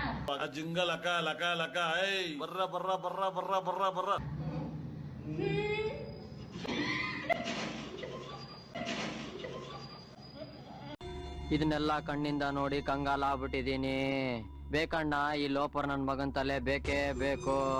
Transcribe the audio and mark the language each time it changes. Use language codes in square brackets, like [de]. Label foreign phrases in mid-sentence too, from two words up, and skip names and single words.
[kn] ಜಿಂಗ ಲಕ ಲಕ ಲಕ ಬರ್ರ ಬರ್ರ ಬರ್ರ ಬರ್ರ ಬರ್ರ ಬರ್ರ. ಇದನ್ನೆಲ್ಲ ಕಣ್ಣಿಂದ ನೋಡಿ ಕಂಗಾಲ ಆಗ್ಬಿಟ್ಟಿದೀನಿ. ಬೇಕಣ್ಣ ಈ ಲೋಪರ್ ನನ್ ಮಗನ್ ತಲೆ ಬೇಕೇ ಬೇಕು.